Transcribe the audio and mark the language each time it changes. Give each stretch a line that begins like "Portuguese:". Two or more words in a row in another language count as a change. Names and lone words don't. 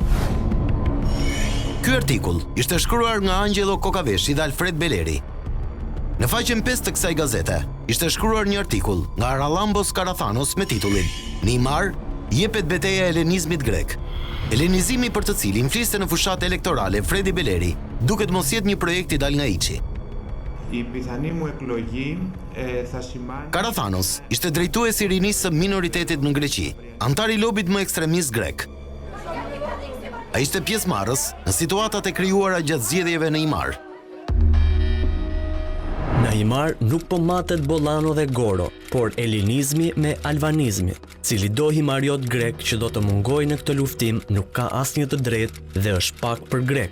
Albanian: Ky artikull ishte shkruar nga Angelo Kokaveshi dhe Alfred Beleri. Në faqen 5 të kësaj gazete ishte shkruar një artikull nga Aralambos Karathanos me titullin "Në Imar jepet betejë e helenizmit grek". Helenizimi për të cilin fliste në fushat elektorale Fredi Beleri duket mos jetë një projekt i dal nga hiçi.
Greek: Η πιθανή μου εκλογή θα σημάνει...
Albanian: Karathanos ishte drejtuesi i rinisë së minoritetit në Greqi, antar i lobit më ekstremist grek. Ai ishte pjesëmarrës në situatat e krijuara gjatë zgjedhjeve në Imar. Në Imar nuk po matet Bollano dhe Goro, por elinizmi me albanizmi, cili do himariot grek që do të mungojë në këtë luftim nuk ka asnjë të drejtë dhe është pak për grek.